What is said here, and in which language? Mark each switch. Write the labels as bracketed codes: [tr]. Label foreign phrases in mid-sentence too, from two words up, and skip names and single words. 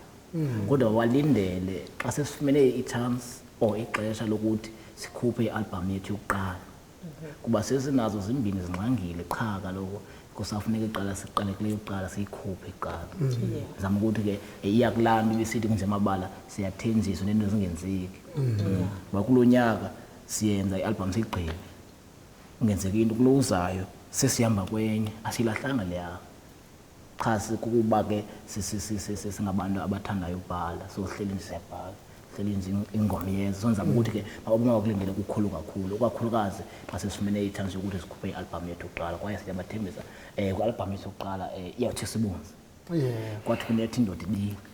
[xh] Kodwa walindele xa sesifumene i-chance or ixesha lokuthi sikhuphe i-album yethu yokuqala kuba sesinazo zimbini zinxangile qha kaloku kusafuneka iqala siqale kule yokuqala siyikhuphe iqala. Ndizama ukuthi ke iyakulanda ibisithi kunje amabala siyathenjiswa nento ezingenzeki. Bakulo nyaka siyenza i-album sigqibe ungenzeki into kulozayo sesihamba kwenye asilahlanga leya. Cha sikuba ke singabantu abathandayo ukubhala so sihleli nje siyabhala sihleli nje ingoma yenza sonza ukuthi ke ababona bakulindele ukukhulu kakhulu okakhulukazi xa sesifumene i-chance yokuthi sikhuphe i-album yethu yokuqala kwaye siyabathembisa ku-album yethu yokuqala iyawuthi sibunze kwathi kunethi indoda ibili.